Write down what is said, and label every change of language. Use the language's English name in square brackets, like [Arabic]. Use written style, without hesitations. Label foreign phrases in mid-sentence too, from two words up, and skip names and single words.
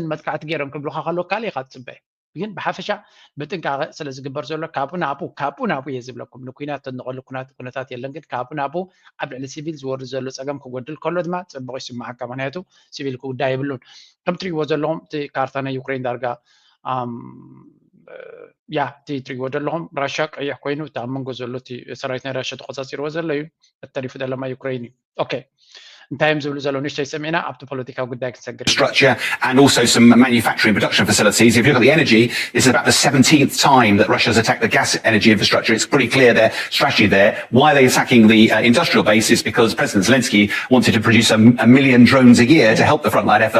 [Tigrinya] መጥቃዕቲ ገይሮም ክብሉካ ከሎ ካልእ ኢኻ ትፅበ ግን ብሓፈሻ ብጥንቃቐ ስለ ዝግበር ዘሎ ካብኡ ናብኡ እየ ዝብለኩም ንኩናት እንቐሉ ኩነታት የለን ግን ካብኡ ናብኡ ኣብ ልዕሊ ሲቪል ዝወርድ ዘሎ ፀገም ክጎድል ከሎ ድማ ፅቡቕ ይስማዓካ ምክንያቱ ሲቪል ክጉዳይ የብሉን ከም ትሪእዎ ዘለኹም እቲ ካርታ ናይ ዩክሬን ዳርጋ እቲ ትሪእዎ ዘለኹም ራሽያ ቀይሕ ኮይኑ እቲ ኣብ መንጎ ዘሎ እቲ ሰራዊት ናይ ራሽያ ተቆፃፂርዎ ዘሎ እዩ እተሪፉ ዘለማ ዩክሬን እዩ ኦኬ [English] Structure and also some manufacturing production facilities. If you look at the energy, this is about the 17th time that Russia has attacked the gas energy infrastructure. It's pretty clear their strategy there. Why are they attacking the industrial base is because President Zelensky wanted to produce a million drones a year to help the frontline effort.